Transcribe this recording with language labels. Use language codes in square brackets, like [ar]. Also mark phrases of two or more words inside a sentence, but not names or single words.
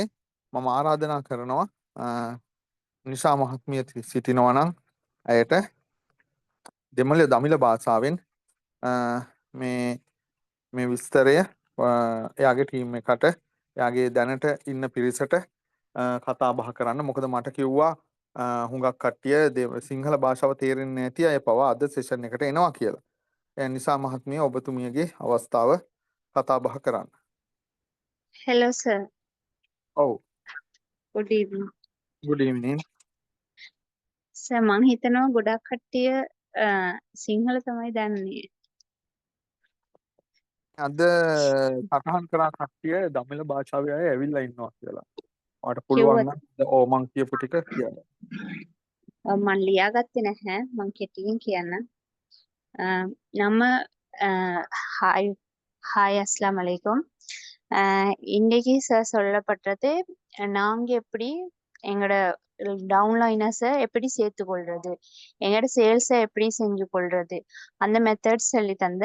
[si] මම ආරාධනා කරනවා නිශා මහත්මිය සිටිනවා නම් ඇයට දෙමළ දමිළ භාෂාවෙන් මේ විස්තරය එයාගේ ටීම් එකට එයාගේ දැනට ඉන්න පිරිසට කතා බහ කරන්න. මොකද මට කිව්වා හුඟක් කට්ටිය සිංහල භාෂාව තේරෙන්නේ නැති අය පවා අද සෙෂන් එකට එනවා කියලා. ඒ නිසා මහත්මිය ඔබතුමියගේ අවස්ථාව කතා බහ කරන්න. [en] Hello sir. [si] ඔව්. [en] Good evening. good evening. [si] සර් මං හිතනවා ගොඩක් කට්ටිය සිංහල තමයි දන්නේ. අද සටහන් කරා කට්ටිය දමිළ භාෂාවේ අය ඇවිල්ලා ඉන්නවා කියලා. ඔයාලට පුළුවන් කිව්වද? නම් ඔව් මං කියපු ටික කියන්න. මං ලියාගත්තේ නැහැ. මං කෙටියෙන් කියන්නම්. [ta] நம்ம ஹாய் [ar] السلام عليكم. [ta] இன்னைக்கு சார் சொல்லப்பட்டது நாங்க எப்படி எங்களோட டவுன்லைனர்ஸை எப்படி சேர்த்துக்கொள்றது, எங்களோட சேல்ஸை எப்படி செஞ்சு கொள்றது, அந்த மெத்தட்ஸ் சொல்லி தந்த.